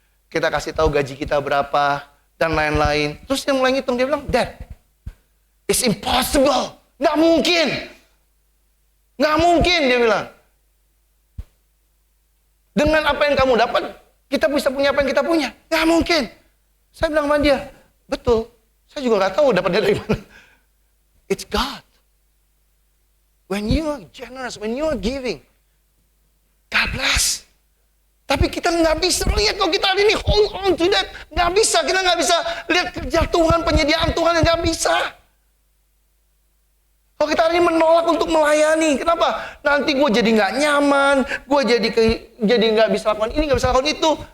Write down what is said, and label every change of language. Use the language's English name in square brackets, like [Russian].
[Indonesian] Kita kasih tahu gaji kita berapa dan lain-lain. Terus dia mulai ngitung, dia bilang, [English] Dad, it's impossible. [Indonesian] Nggak mungkin. Nggak mungkin, dia bilang. Dengan apa yang kamu dapat, kita bisa punya apa yang kita punya. Nggak mungkin. Saya bilang sama dia, betul. Saya juga nggak tahu dapatnya dari mana. [English] It's God. When you are generous, when you are giving, God bless. [Indonesian] Tapi kita nggak bisa lihat kalau kita hari ini [English] hold on to that. [Indonesian] Nggak bisa, kita nggak bisa lihat kerja Tuhan, penyediaan Tuhan, yang nggak bisa. Kalau kita hari ini menolak untuk melayani, kenapa? Nanti gue jadi nggak nyaman, gue jadi nggak bisa lakukan ini, nggak bisa lakukan itu.